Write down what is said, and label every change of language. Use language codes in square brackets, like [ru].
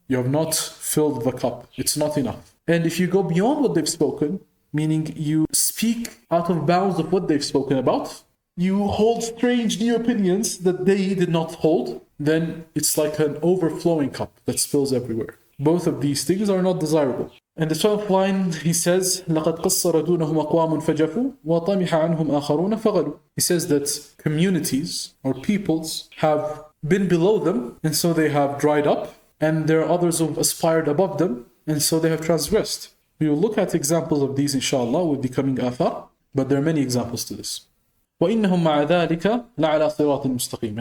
[en] You have not filled the cup. It's not enough. And if you go beyond what they've spoken, meaning you speak out of bounds of what they've spoken about, you hold strange new opinions that they did not hold, then it's like an overflowing cup that spills everywhere. Both of these things are not desirable. And the 12th line, he says, [ar] لَقَدْ قَصَّرَ دُونَهُمْ أَقْوَامٌ فَجَفُوا وَطَمِحَ عَنْهُمْ آخَرُونَ فَغَلُوا. [en] He says that communities or peoples have been below them, and so they have dried up, and there are others who have aspired above them, and so they have transgressed. We will look at examples of these, inshallah, with the coming athar, but there are many examples to this. [ar] وَإِنَّهُمْ مَعَ ذَلِكَ لَعَلَى صِرَاطٍ مُسْتَقِيمٍ.